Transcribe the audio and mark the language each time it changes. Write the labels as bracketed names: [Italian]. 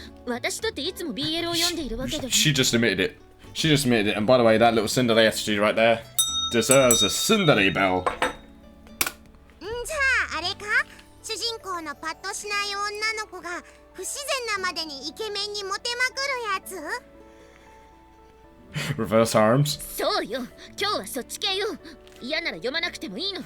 [Japanese] 私だっていつも BL を読んでいるわけでは。 [English] She just admitted it. And by the way, that little tsundere attitude right there deserves a tsundere bell. [Japanese] じゃああれか？主人公のパッとしない女の子が不自然なまでにイケメンにモテまくるやつ？ [English] Reverse arms. [Japanese] そうよ。今日はそっち系よ。嫌なら読まなくてもいいのよ。